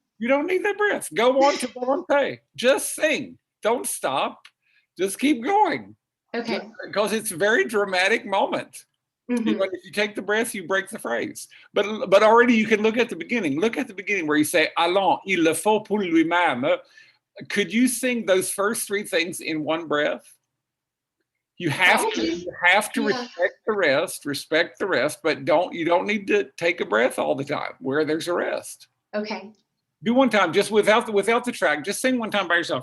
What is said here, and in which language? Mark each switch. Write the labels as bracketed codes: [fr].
[en] You don't need that breath. Go on to volonté. Just sing. Don't stop. Just keep going. Okay. Because it's a very dramatic moment. Mm-hmm. You know, if you take the breath, you break the phrase. But already you can look at the beginning. Look at the beginning where you say, [fr] allons, il le faut pour lui-même. [en] Could you sing those first 3 things in one breath? You have to respect the rest, but you don't need to take a breath all the time where there's a rest. Okay. Do one time, just without the track. Just sing one time by yourself.